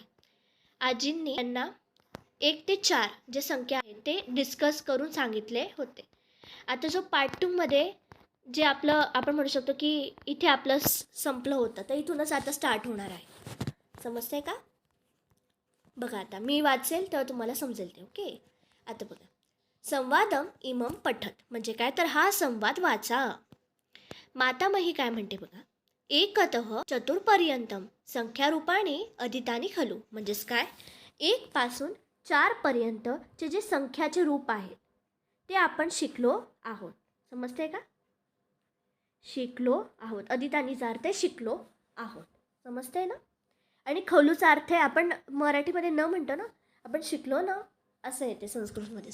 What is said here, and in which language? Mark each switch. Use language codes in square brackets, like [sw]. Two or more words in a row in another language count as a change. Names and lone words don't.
[mr] आजींनी त्यांना 1 ते 4 जे संख्या आहे ते डिस्कस करून सांगितले होते. आता जो पार्ट 2मध्ये जे आपलं आपण म्हणू शकतो की इथे आपलं संपलं होतं, तर इथूनच आता स्टार्ट होणार आहे. समजतंय का? बघा, आता मी वाचेल तर तुम्हाला समजेल ते. ओके, आता बघा, [sa] संवादम इमम पठत [mr] म्हणजे काय तर हा संवाद वाचा. मातामही काय म्हणते बघा, [sa] एकतः चतुर्पर्यंतम संख्यारूपाने अदितानी खलु [mr] म्हणजेच काय, 1 पासून 4 पर्यंतचे जे संख्याचे रूप आहेत ते आपण शिकलो आहोत. समजते का? शिकलो आहोत. अदितानीचा अर्थ शिकलो आहोत. समजते ना? आणि खलूचा अर्थ आहे आपण मराठीमध्ये न म्हणतो ना, आपण शिकलो ना असं येते संस्कृतमध्ये.